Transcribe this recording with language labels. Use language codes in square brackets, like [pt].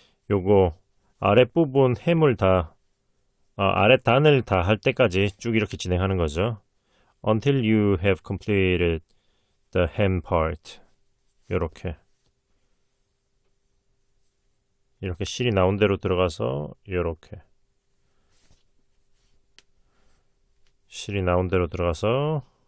[ko] 요거 아랫부분 햄을 아랫단을 다 할 때까지 쭉 이렇게 진행하는 거죠. [en] Until you have completed the hem part. [ko] 요렇게 실이 나온 대로 들어가서 요렇게 실이 나온 대로 들어가서